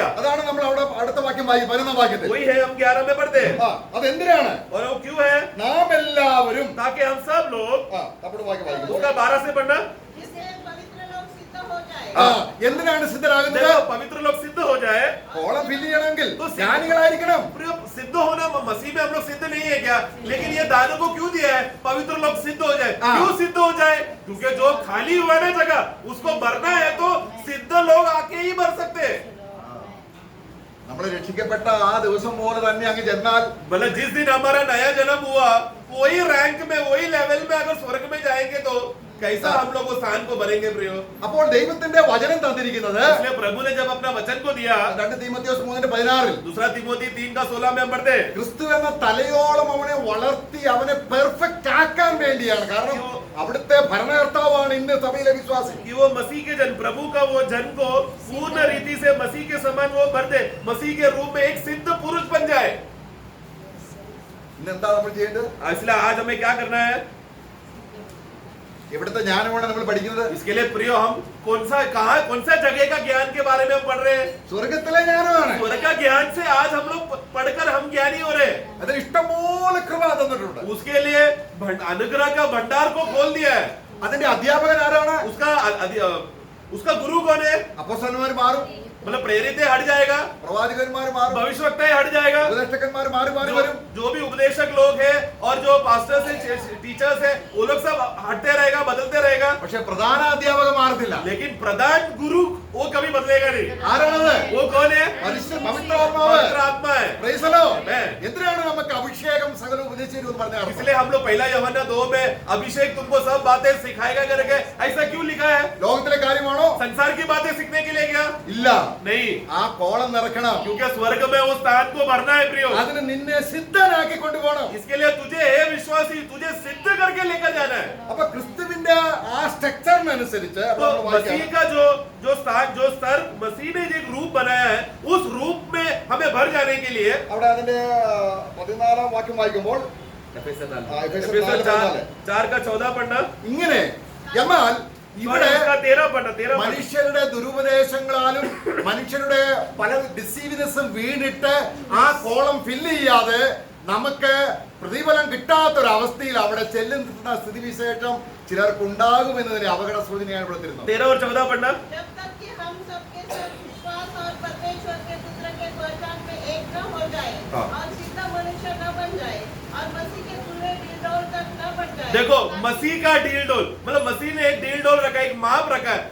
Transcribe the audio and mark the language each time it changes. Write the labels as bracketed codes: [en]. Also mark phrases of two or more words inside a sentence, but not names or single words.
[ml] അതാണ് നമ്മൾ അവിടെ അടുത്ത വാക്യം 11 വാക്യത്തിൽ. [hi] वही है हम 11 में पढ़ते हैं। [ml] അതെന്തിനാണ്? [hi] और वो क्यों है? [ml] നാം എല്ലാവരും [hi] ताकि हम सब लोग, [ml] നമ്മുടെ വാക്യം വായിക്കുന്നു. [hi] उसका 12 से पढ़ना। जिससे पवित्र लोग सिद्ध हो जाए। [ml] എന്തിനാണ് സിദ്ധരാകുന്നത്? [hi] देखो पवित्र लोग सिद्ध हो जाए। [en] column fill [ml] ചെയ്യണമെങ്കിൽ तो ജ്ഞാനികളായിരിക്കണം. [hi] सिद्ध होना, मसीह में हम लोग सिद्ध नहीं है क्या? लेकिन ये दानों को क्यों दिया है? पवित्र लोग सिद्ध हो जाए। क्यों सिद्ध हो जाए? क्योंकि जो खाली हुआ है ना जगह, उसको भरना है, तो सिद्ध लोग आके ही भर सकते हैं। [ml] നമ്മൾ രക്ഷിക്കപ്പെട്ട ആ ദിവസം പോലെ തന്നെ അങ്ങ് ചെന്നാൽ [hi] मतलब जिस दिन हमारा नया जन्म हुआ, वही रैंक में, वही लेवल में अगर स्वर्ग में जाएंगे तो कैसा हम लोग उस स्थान को भरेंगे प्रियो? [ml] അപ്പോൾ ദൈവത്തിന്റെ വചനം തന്നിരിക്കുന്നത് [hi] इसलिए प्रभु ने जब अपना वचन को दिया, [ml] 2 തീമോഥെയോസ് 3:16 [hi] दूसरा तिमोथी 3:16 में हम पढ़ते हैं, [ml] ക്രിസ്തു എന്ന തലയോളം അവനെ വളർത്തി അവനെ പെർഫെക്റ്റ് ആക്കാൻ വേണ്ടിയാണ്. കാരണം അവിടുത്തെ ഭരണകർത്താവാണ് ഇന്ന് സഭയിലെ വിശ്വാസി. [hi] कि वो मसीह के जन, प्रभु का वो जन को पूर्ण रीति से मसीह के समान वो भर दे, मसीह के रूप में एक सिद्ध पुरुष बन जाए। [ml] ഇന്ന് എന്താ നമ്മൾ ചെയ്യേണ്ടത്? [hi] इसलिए आज हमें क्या करना है? [ml] ഇവിടുത്തെ ജ്ഞാനമാണ് നമ്മൾ പഠിക്കുന്നത്. [hi] इसके लिए प्रियो हम कौन सा जगह का ज्ञान के बारे में हम पढ़ रहे हैं? [ml] സ്വർഗത്തിലെ ജ്ഞാനമാണ്. [hi] स्वर्ग का ज्ञान से आज हम लोग पढ़कर हम ज्ञानी हो रहे हैं। [ml] അതിന് ഇഷ്ടംപോലെ കൃപ തന്നിട്ടുണ്ട്. [hi] उसके लिए अनुग्रह का भंडार को खोल दिया है। [ml] അതിന്റെ അധ്യാപകൻ ആരാണ്? [hi] उसका गुरु कौन है? [ml] അപ്പോസ്തലന്മാർ മാറും, [hi] मतलब प्रेरित हट जाएगा, [ml] പ്രവാചകന്മാർ മാറും, [hi] भविष्यवक्ता हट जाएगा, [ml] ഉപദേഷ്ടകന്മാർ മാറി മാറി വരും. [hi] जो भी उपदेशक लोग हैं और जो पास्टर्स हैं, टीचर्स हैं, वो लोग सब हटते रहेगा, बदलते रहेगा, [ml] പക്ഷെ പ്രധാന അധ്യാപകൻ മാറുന്നില്ല. [hi] लेकिन प्रधान गुरु वो कभी बदलेगा नहीं। [ml] ആരാണത്? [hi] वो कौन है? [ml] പവിത്രാത്മാവ്. [hi] पवित्र आत्मा है। [en] Praise the Lord. Amen. [ml] എന്തിനാണ് നമുക്ക് അഭിഷേകം സകല ഉപദേശിച്ചു എന്ന് പറഞ്ഞ അർത്ഥം? [hi] इसलिए हम लोग पहला यूहन्ना 2 में अभिषेक तुमको सब बातें सिखाएगा करके ऐसा क्यों लिखा है? [ml] ലോകത്തിലെ കാര്യമാണോ? [hi] संसार की बातें सीखने के लिए क्या? [ml] ഇല്ല. [hi] नहीं, [ml] ആ കോളം നിറക്കണം. [hi] क्योंकि स्वर्ग में वो स्थान को भरना है प्रियो। [ml] അതിന് നിന്നെ സിദ്ധനാക്കി കൊണ്ടുപോകണം. [hi] इसके लिए तुझे हे विश्वासी, तुझे सिद्ध करके लेकर जाना है। [ml] അപ്പൊ ക്രിസ്തുവിന്റെ ആ സ്ട്രക്ചറിനനുസരിച്ച് [hi] तो मसीह का जो स्तर मसीह ने एक रूप बनाया है, उस रूप में हमें भर जाने के लिए [ml] അവിടെ അതിന്റെ 14 വാക്യം വായിക്കുമ്പോൾ [hi] एफेसर एफेसर 4:14 पढ़ना, [ml] ഇങ്ങനെ എന്നാൽ ഇവിടെ [hi] 13 पढ़ना, 13 [ml] മനുഷ്യരുടെ ദുരുപദേശങ്ങളാലും മനുഷ്യരുടെ പല ഡിസീവിനെസ്സും വീണിട്ട് ആ [en] column fill [ml] ചെയ്യാതെ നമുക്ക് പ്രതിഫലം കിട്ടാത്തൊരവസ്ഥയിൽ അവിടെ ചെല്ലുന്ന സ്ഥിതിവിശേഷം ചിലർക്കുണ്ടാകുമെന്നതിന്റെ അപകട സൂചനയാണ് ഇവിടെ തരുന്നത്. [hi] 13 और 14 पढ़ना। जब तक कि हम सबके सब विश्वास और परमेश्वर के पुत्र के पहचान में एक न हो जाए हाँ। और सीधा मनुष्य न बन जाए और मसीह के पूरे डील तक न बन जाए। देखो, मसीह का डील डोल, मतलब मसीह ने एक डील डोल रखा है, एक माप रखा है।